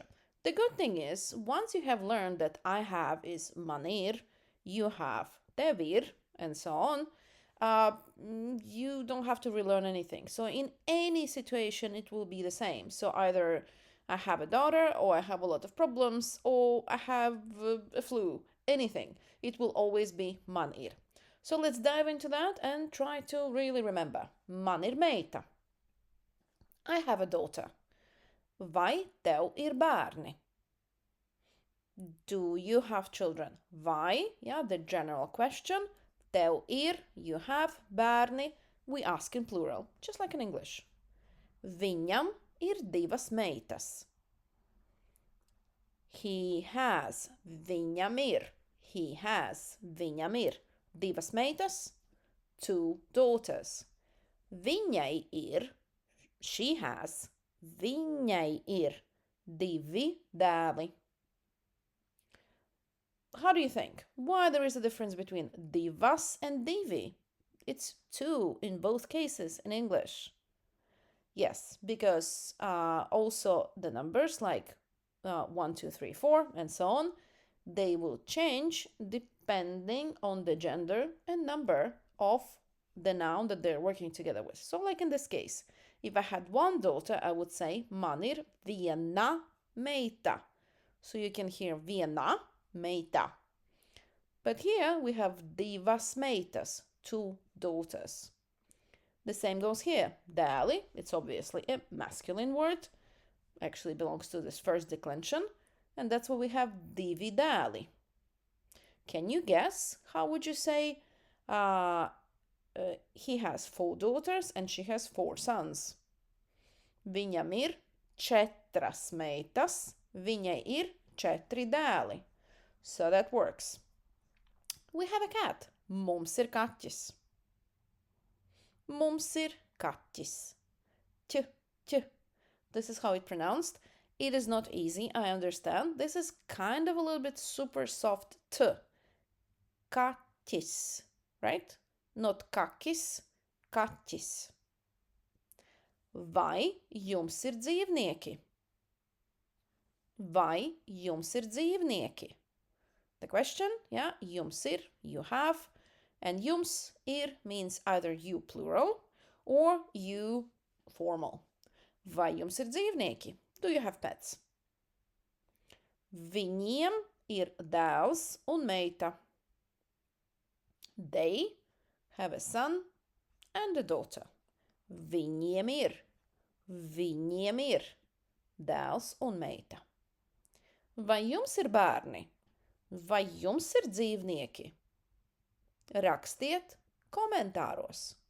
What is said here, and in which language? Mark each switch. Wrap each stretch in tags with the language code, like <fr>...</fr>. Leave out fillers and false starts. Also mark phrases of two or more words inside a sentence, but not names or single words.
<en>The good thing is, once you have learned that I have is manir, you have tevir, and so on, you don't have to relearn anything. So in any situation, it will be the same. So either I have a daughter, or I have a lot of problems, or I have a flu, anything. It will always be manir. So let's dive into that and try to really remember.</en> <lv>Man ir meita.</lv> <en>I have a daughter.</en> <lv>Vai tev ir bērni?</lv> <en>Do you have children? Vai, yeah, the general question.</en> <lv>Tev ir,</lv> <en>you have, bērni, we ask in plural, just like in English.</en> <lv>Viņam ir divas meitas.</lv> <en>He has,</en> <lv>viņam ir.</lv> <en>He has,</en> <lv>viņam ir. Divas meitas,</lv> <en>two daughters.</en> <lv>Viņai ir,</lv> <en>she has,</en> <lv>viņai ir, divi dēli.</lv> <en>How do you think? Why there is a difference between divas and divi? It's two in both cases in English. Yes, because also the numbers like 1, 2, 3, 4, and so on, they will change depending on the gender and number of the noun that they're working together with. So like in this case, if I had one daughter, I would say</en> <lv>man ir viena meita.</lv> <en>So you can hear</en> <lv>viena meita.</lv> <en>But here we have</en> <lv>divas meitas,</lv> <en>two daughters. The same goes here. Dēli, it's obviously a masculine word, actually belongs to this first declension, and that's why we have</en> <lv>divi dēli.</lv> <en>Can you guess? How would you say he has 4 daughters and she has 4 sons?</en> <lv>Viņam ir 4 meitas, viņai ir 4 dēli.</lv> <en>So that works. We have a cat.</en> <lv>Mums ir kaķis. Mums ir kaķis.</lv> <en>T, t. This is how it's pronounced. It is not easy, I understand. This is kind of a little bit super soft t. Kaķis, right? Not kakis, kaķis.</en> <lv>Vai jums ir dzīvnieki? Vai jums ir dzīvnieki?</lv> <en>The question, yeah,</en> <lv>jums ir,</lv> <en>you have, and</en> <lv>jums ir</lv> <en>means either you plural or you formal.</en> <lv>Vai jums ir dzīvnieki?</lv> <en>Do you have pets?</en> <lv>Viņiem ir dēls un meita.</lv> <en>They have a son and a daughter.</en> <lv>Viņiem ir dēls un meita. Vai jums ir bērni? Vai jums ir dzīvnieki? Rakstiet komentāros.</lv>